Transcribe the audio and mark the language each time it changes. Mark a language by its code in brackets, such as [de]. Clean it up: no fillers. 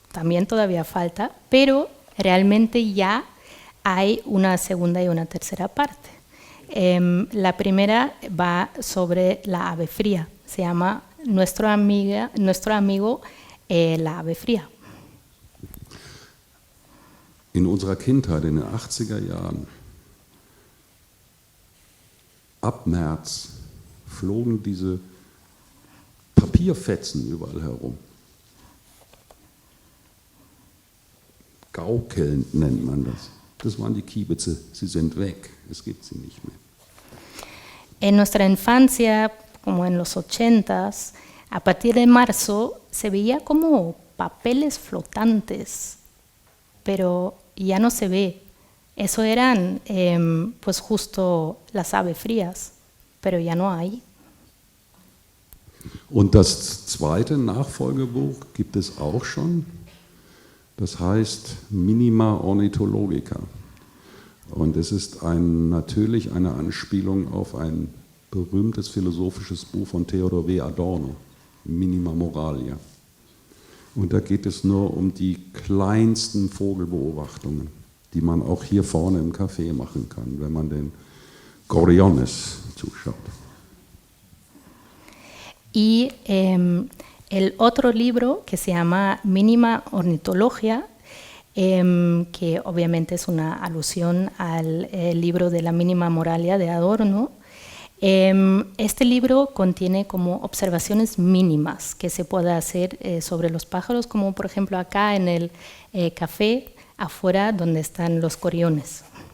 [es] También todavía falta, pero realmente ya hay una segunda y una tercera parte. La primera va sobre la ave fría. Se llama Nuestro amigo la ave fría. [de] In unserer Kindheit, in den 80er Jahren, ab März, flogen diese Papierfetzen überall herum. Gaukelnd nennt man das. Das waren die Kiebitze, sie sind weg, es gibt sie nicht mehr. [es] En nuestra infancia, como en los 80s, a partir de marzo se veía como papeles flotantes, pero ya no se ve. Eso eran pues justo las aves frías, pero ya no hay. [de] Und das zweite Nachfolgebuch gibt es auch schon. Das heißt Minima Ornithologica. Und es ist natürlich eine Anspielung auf ein berühmtes philosophisches Buch von Theodor W. Adorno, Minima Moralia. Und da geht es nur um die kleinsten Vogelbeobachtungen, die man auch hier vorne im Café machen kann, wenn man den gorriones zuschaut. [es] Y el otro libro que se llama Mínima Ornitología, que obviamente es una alusión al libro de la Mínima Moralia de Adorno. Este libro contiene como observaciones mínimas que se puede hacer sobre los pájaros, como por ejemplo acá en el café afuera donde están los gorriones.